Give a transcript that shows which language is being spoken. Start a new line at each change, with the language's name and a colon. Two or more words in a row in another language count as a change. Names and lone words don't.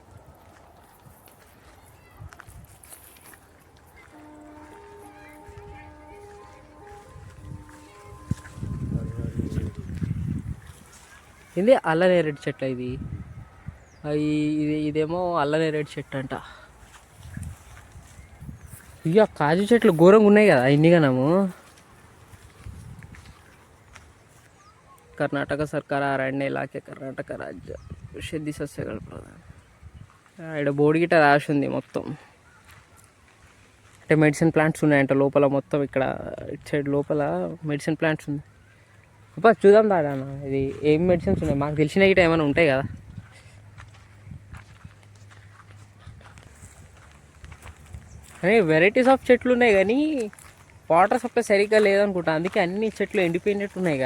Telugu: ఇది అల్లనేరేడు చెట్టు. ఇదేమో అల్లనేరేడు చెట్టు అంట. ఇక కాజు చెట్లు ఘోరంగా ఉన్నాయి కదా ఇన్నిగానము.
Kannada: ಕರ್ನಾಟಕ ಸರ್ಕಾರ ಅರಣ್ಯ ಇಲಾಖೆ ಕರ್ನಾಟಕ ರಾಜ್ಯ ಔಷಧಿ ಸಸ್ಯಗಳ ಪ್ರಧಾನ.
Telugu: ఇక్కడ బోర్డు గిట్ట రాసి ఉంది మొత్తం. అంటే
English: medicine plants
Telugu: ఉన్నాయంట లోపల మొత్తం. ఇక్కడ ఇటు సైడ్ లోపల
English: medicine plants
Telugu: ఉన్నాయి. అప్ప చూద్దాం దాదా, ఇది ఏం మెడిసిన్స్ ఉన్నాయి మాకు తెలిసిన గిట్ట ఏమైనా ఉంటాయి కదా. కానీ
English: varieties of
Telugu: చెట్లు ఉన్నాయి కానీ
English: water supply
Telugu: సరిగ్గా లేదనుకుంటా, అందుకే అన్ని చెట్లు ఎండిపోయినట్టు ఉన్నాయిగా.